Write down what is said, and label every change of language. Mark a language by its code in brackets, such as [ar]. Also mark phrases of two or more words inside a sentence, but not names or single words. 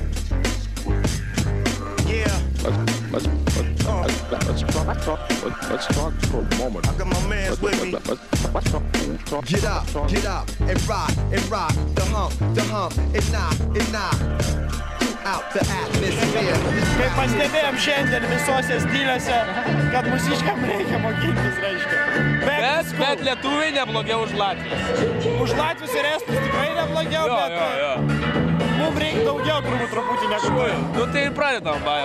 [en] Yeah. Let's talk for a moment. I got my mans with me. Get up and rock the hump and knock out the atmosphere. [lt] Kaip pastebėjom šiandien visose stiliuose, kad mūsiškam reikia mokintis, reiškia. Bet lietuviai neblogiau už Latvijos. Už Latvius ir Estus tikrai neblogiau, bet mums reikia daugiau turbūt truputį negu tu. Nu tai ir pradedam, bajau.